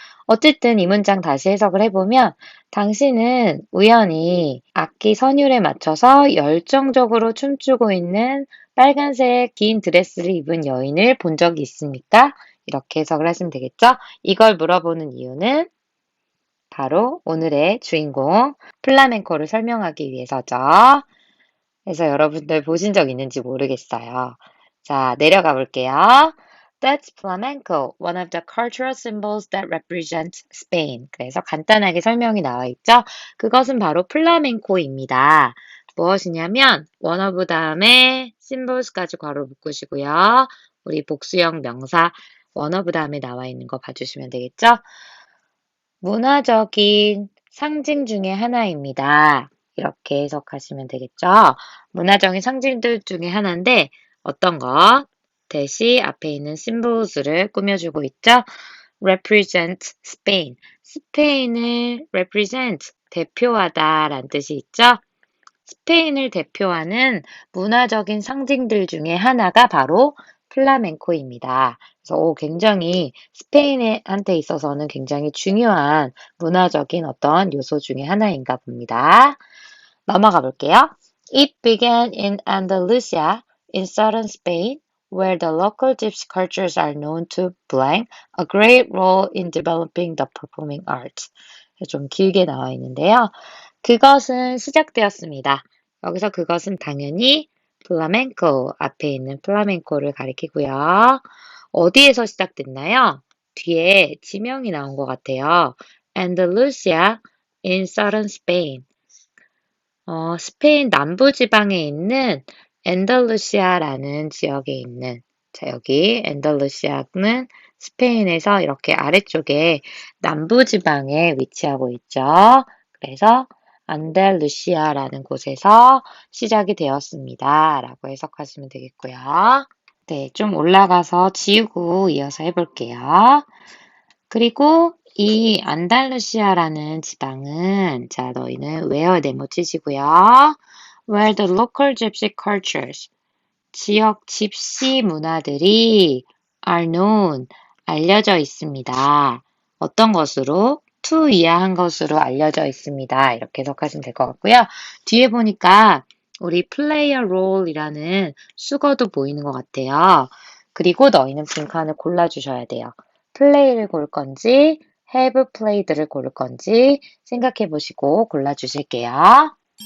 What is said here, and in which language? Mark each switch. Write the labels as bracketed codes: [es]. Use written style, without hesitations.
[ko] 어쨌든 이 문장 다시 해석을 해보면 당신은 우연히 악기 선율에 맞춰서 열정적으로 춤추고 있는 빨간색 긴 드레스를 입은 여인을 본 적이 있습니까? 이렇게 해석을 하시면 되겠죠? 이걸 물어보는 이유는 바로 오늘의 주인공 플라멩코를 설명하기 위해서죠. 그래서 여러분들 보신 적 있는지 모르겠어요. 자, 내려가 볼게요. [en] That's flamenco, one of the cultural symbols that represent Spain. [ko] 그래서 간단하게 설명이 나와 있죠. 그것은 바로 플라멩코입니다. 무엇이냐면 one of 다음에 symbols까지 괄호 묶으시고요. 우리 복수형 명사 one of 다음에 나와 있는 거 봐주시면 되겠죠. 문화적인 상징 중에 하나입니다. 이렇게 해석하시면 되겠죠. 문화적인 상징들 중에 하나인데 어떤 것? 대시 앞에 있는 symbols를 꾸며주고 있죠. [en] represent Spain. [ko] 스페인을 represent, 대표하다 라는 뜻이 있죠. 스페인을 대표하는 문화적인 상징들 중에 하나가 바로 플라멩코입니다. 그래서 굉장히 스페인한테 있어서는 굉장히 중요한 문화적인 어떤 요소 중에 하나인가 봅니다. 넘어가 볼게요. [en] It began in Andalusia, in southern Spain, where the local gypsy cultures are known to play a great role in developing the performing arts. [ko] 좀 길게 나와 있는데요. 그것은 시작되었습니다. 여기서 그것은 당연히 플라멩코 앞에 있는 플라멩코를 가리키고요. 어디에서 시작됐나요? 뒤에 지명이 나온 것 같아요. [en] Andalusia in southern Spain. [ko] 스페인 남부 지방에 있는 엔달루시아라는 지역에 있는 자, 여기 엔달루시아는 스페인에서 이렇게 아래쪽에 남부 지방에 위치하고 있죠. 그래서 안달루시아라는 곳에서 시작이 되었습니다. 라고 해석하시면 되겠고요. 네, 좀 올라가서 지우고 이어서 해볼게요. 그리고 이 안달루시아라는 지방은 자, 너희는 where 네모 치시고요. [en] where the local gypsy cultures [ko] 지역 집시 문화들이 [en] are known [ko] 알려져 있습니다. 어떤 것으로? to 이하한 것으로 알려져 있습니다. 이렇게 해석하시면 될 것 같고요. 뒤에 보니까 우리 [en] play a role [ko] 이라는 수거도 보이는 것 같아요. 그리고 너희는 빈칸을 골라주셔야 돼요. play를 고를 건지 [en] have played [ko] 를 고를 건지 생각해 보시고 골라주실게요.